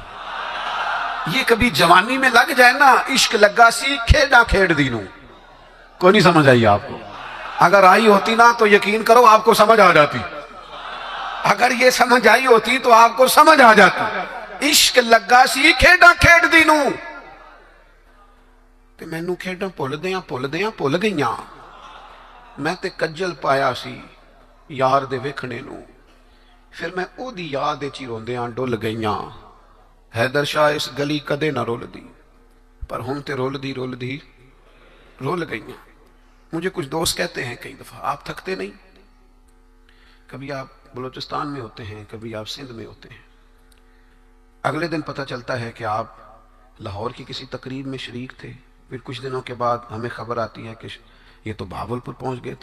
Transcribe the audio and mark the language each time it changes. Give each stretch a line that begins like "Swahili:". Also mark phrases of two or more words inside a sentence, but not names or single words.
Urdu: یہ کبھی جوانی میں لگ جائے نا،
Punjabi: عشق لگا سی کھیڑا کھیڑ دینوں.
Urdu: کوئی نہیں سمجھ آئی آپ کو؟ اگر آئی ہوتی نا تو یقین کرو آپ کو سمجھ آ جاتی. اگر یہ سمجھ آئی ہوتی تو آپ کو سمجھ آ جاتی.
Punjabi: عشق لگا سی کھیڑا کھیڑ دینوں، تے مینوں کھیڑاں بھل گئیاں. میں تے کجل پایا سی یار دے ویکھنے نوں، پھر میں او دی یاد وچ روندیاں ڈل گئیاں. حیدر شاہ اس گلی کدے نہ رول دی، پر ہن تے رول گئیاں.
Urdu: مجھے کچھ دوست کہتے ہیں کئی دفعہ، آپ تھکتے نہیں؟ کبھی آپ بلوچستان میں ہوتے ہیں، کبھی آپ سندھ میں ہوتے ہیں، اگلے دن پتہ چلتا ہے کہ آپ لاہور کی کسی تقریب میں شریک تھے، پھر کچھ دنوں کے بعد ہمیں خبر آتی ہے کہ یہ تو بہاولپور پہنچ گئے.